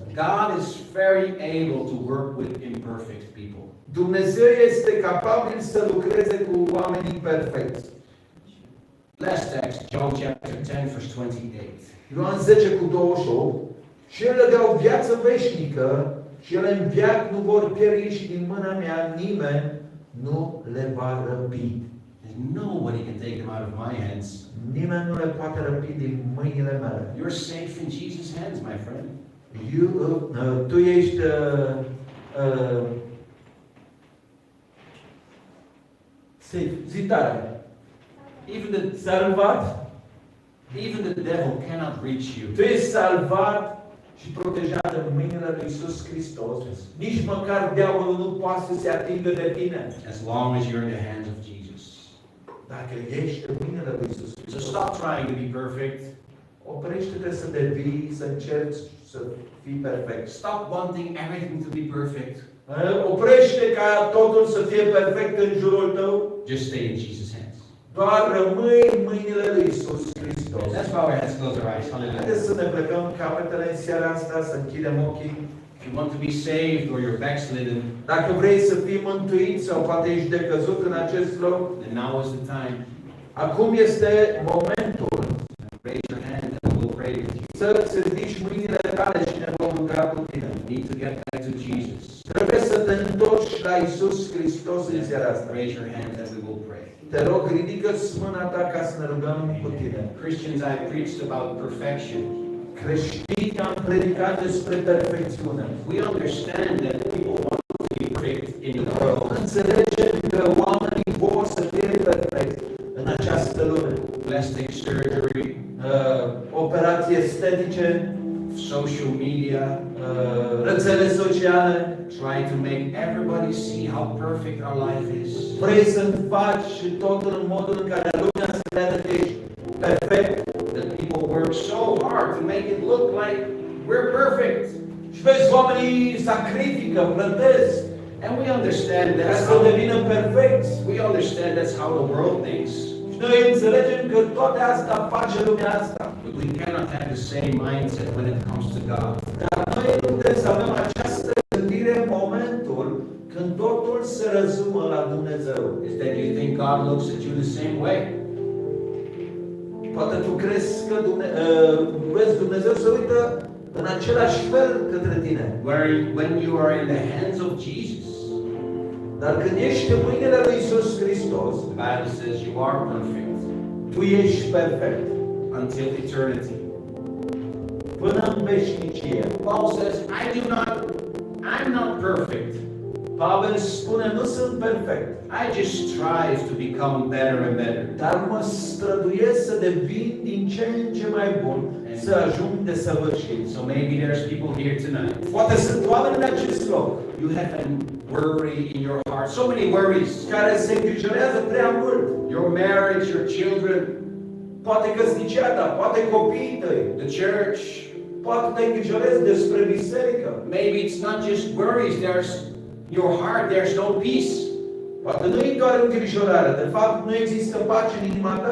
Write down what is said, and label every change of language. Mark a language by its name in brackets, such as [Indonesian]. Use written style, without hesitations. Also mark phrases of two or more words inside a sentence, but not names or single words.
[English] God is very able to work with imperfect people. [Romanian] Dumnezeu este capabil să lucreze cu oameni imperfecți. [English] Last text, John chapter 10, verse 28. [Romanian] Ioan 10:28, și el le dau viață veșnică și ele în veac nu vor pieri și din mâna mea nimeni nu le va răpi. [English] Nobody can take them out of my hands. [Romanian] Nimeni nu le poate răpi din mâinile mele. [English] You're safe in Jesus' hands, my friend. [Romanian] Tu ești safe, zi tare. Salvat. [English] Even the devil cannot reach you. [Romanian] Tu ești salvat și protejat în mâinile lui Iisus Hristos. Nici măcar diavolul nu poate să se atingă de tine. [English] As long as you're in the hands of Jesus. [Romanian] Dacă ești în mâinile lui Iisus [English] So [Romanian] Hristos. [English] stop trying to be perfect. [Romanian] Oprește-te să devii, să încerci să fii perfect. [English] Stop wanting everything to be perfect. [Romanian] Oprește ca totul să fie perfect în jurul tău. [English] Just stay in Jesus' hands. [Romanian] Doar rămâi în mâinile lui Iisus Hristos. [English] Let's bow our heads, close our eyes. Hallelujah. [Romanian] Haideți să ne plecăm capetele în seara asta, să închidem ochii. [English] If you want to be saved or you're backslidden, [Romanian] Dacă vrei să fii mântuit sau poate ești decăzut în acest loc, [English] then now is the time. [Romanian] acum este momentul [English] Raise your hand and we'll pray with you. [Romanian] să-ți ridici mâinile tale și ne vom ruga cu tine. [English] You need to get back to Jesus. [Romanian] Trebuie să te întorci la Iisus Hristos în seara asta. [English] Raise your hand and we will pray. [Romanian] Te rog, ridică-ți mâna ta ca să ne rugăm cu tine. [English] Christians, I preached about perfection. [Romanian] Creștini am predicat despre perfecțiune. [English] We understand that people want to be perfect in the world. [Romanian] Înțelegem că oamenii vor să fie perfecți în această lume. [English] Plastic surgery, [Romanian] Operații estetice, [English] social media, [Romanian] rețele sociale. [English] try to make everybody see how perfect our life is. [Romanian] Vrei să-mi faci totul în modul în care lumea să crede că ești perfect. [English] That people work so hard to make it look like we're perfect. [Romanian] Și vezi, oamenii sacrifică, plătesc [English] And we understand [Romanian] ca [English] that's [Romanian] să [English] how [Romanian] devină perfecți. [English] we understand that's how the world thinks. [Romanian] Și noi înțelegem că toate asta face lumea asta. [English] But we cannot have the same mindset when it comes to God. [Romanian] Dar noi nu putem să avem această gândire în momentul când totul se rezumă la Dumnezeu. [English] Is that you think God looks at you the same way? [Romanian] Poate tu crezi că vezi Dumnezeu se uită în același fel către tine. [English] When you are in the hands of Jesus, [Romanian] Dar când ești în mâinile lui Iisus Hristos, [English] the Bible says you are perfect [Romanian] tu ești perfect. [English] until eternity. [Romanian] până în veșnicie. [English] Paul says, I'm not perfect. [Romanian] Pavel spune, nu sunt perfect, [English] I just strive to become better and better. [Romanian] dar mă străduiesc să devin din ce în ce mai bun, să ajung de săvârșit. [English] So maybe there's people here tonight. [Romanian] Poate sunt oameni în acest loc [English] You have a worry in your heart. So many worries. [Romanian] care se îngrijorează prea mult. [English] Your marriage, your children, [Romanian] Poate căsnicia ta, poate copiii tăi, [English] the church. [Romanian] poate te îngrijorezi despre biserică. [English] Maybe it's not just worries. There's your heart. There's no peace. [Romanian] Poate nu e doar îngrijorare, de fapt nu există pace în inima ta.